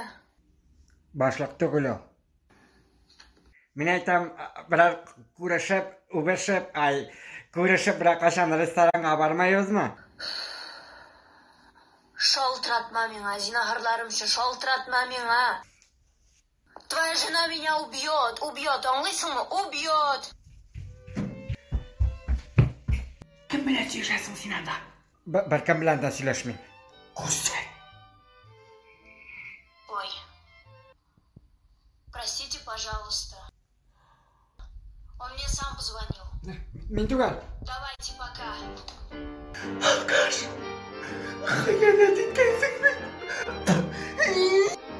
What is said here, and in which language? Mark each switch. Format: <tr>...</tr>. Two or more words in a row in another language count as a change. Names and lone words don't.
<tt>Башлык түгел ул. Мин әйтәм, берәр күрешеп, берәр качан ресторанга бармайбызмы? Шалтыратма миңа, зинахарларымчы, шалтыратма миңа.</tt> <ru>Твоя жена меня убьет,</ru> <tt>аңлыйсыңмы?</tt> <ru>Убьет.</ru> <tt>Кем белән сөйләшәсең син анда? Беркем белән дә сөйләшмим. Күсәк.</tt> <ru>Ой. Простите, пожалуйста. Он мне сам позвонил.</ru> <tt>Мин түгел.</tt> <ru>Давайте пока.</ru> <tt>Алкаш. Хыянәт иткәнсең бит.</tt>